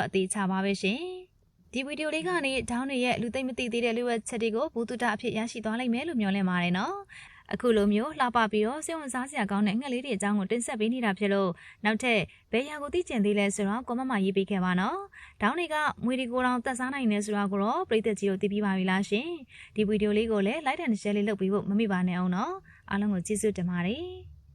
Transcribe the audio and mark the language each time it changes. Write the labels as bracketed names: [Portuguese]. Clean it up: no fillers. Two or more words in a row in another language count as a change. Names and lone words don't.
[Burmese] အသေးချပါပဲရှင်။ဒီဗီဒီယိုလေးကနေဒေါင်းတွေရဲ့လူသိမ့်မသိသေးတဲ့လျှို့ဝှက်ချက်တွေကိုဘူတုတအဖြစ်ရရှိသွားလိမ့်မယ်လို့မျှော်လင့်ပါတယ်နော်။အခုလိုမျိုးလှပပြီးတော့စိတ်ဝင်စားစရာကောင်းတဲ့ငှက်လေးတွေအကြောင်းကိုတင်ဆက်ပေးနေတာဖြစ်လို့နောက်ထပ်ဘယ်ရာကိုသိကျင်သေးလဲဆိုတော့ကွန်မန့်မှာရေးပေးခဲ့ပါနော်။ဒေါင်းတွေကမွေတွေကိုတောင်တက်စားနိုင်နေဆိုတာကိုတော့ပရိသတ်ကြီးတို့သိပြီးပါပြီလားရှင်။ဒီဗီဒီယိုလေးကိုလည်း [English] like and share [Burmese] လေးလုပ်ပြီးဖို့မမေ့ပါနဲ့အောင်နော်။အားလုံးကိုကျေးဇူးတင်ပါတယ်။